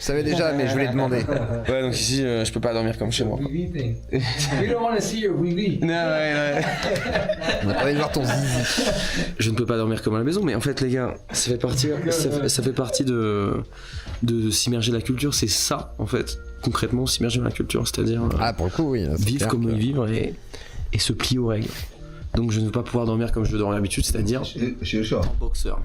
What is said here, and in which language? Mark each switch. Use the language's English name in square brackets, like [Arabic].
[French] Je savais déjà, mais je voulais demander. Ouais, donc ici, je peux pas dormir comme chez moi. Quoi. [English] We don't want to see your wee-wee. [French] Non, ouais. On a pas envie de voir ton zizi. Je ne peux pas dormir comme à la maison, mais en fait, les gars, ça fait partie de s'immerger dans la culture. C'est ça, en fait, concrètement, s'immerger dans la culture, c'est-à-dire Ah, pour le coup, oui. c'est vivre clair comme que- ils vivent et se plier aux règles. Donc je ne veux pas pouvoir dormir comme je veux dormir d'habitude, c'est-à-dire en boxeur.